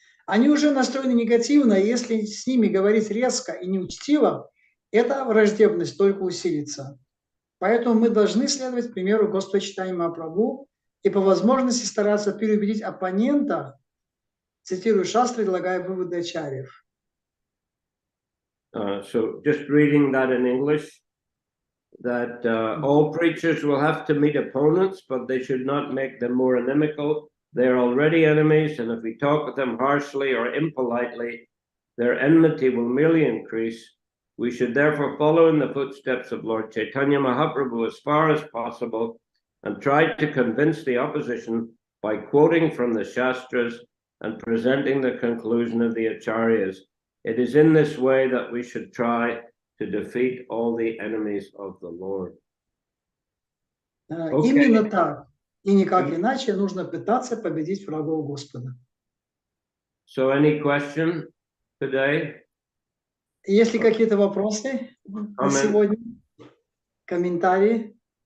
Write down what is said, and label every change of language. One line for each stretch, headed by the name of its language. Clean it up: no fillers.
Russian: Они уже настроены негативно, и если с ними говорить резко и неучтиво, эта враждебность только усилится. Поэтому мы должны следовать примеру Господа Чайтаньи Махапрабху и по возможности стараться переубедить оппонента, цитирую шастры, излагая выводы ачарьев.
English: So just reading that in English, that all preachers will have to meet opponents, but they should not make them more inimical. They're already enemies, and if we talk with them harshly or impolitely, their enmity will merely increase. We should therefore follow in the footsteps of Lord Chaitanya Mahaprabhu as far as possible and try to convince the opposition by quoting from the Shastras and presenting the conclusion of the Acharyas. It is in this way that we should try to defeat all the enemies of the Lord. Okay.
Russian: Именно так, и никак иначе нужно пытаться победить врагов Господа.
English: So any question today?
Russian: Есть ли какие-то вопросы на сегодня? Комментарии?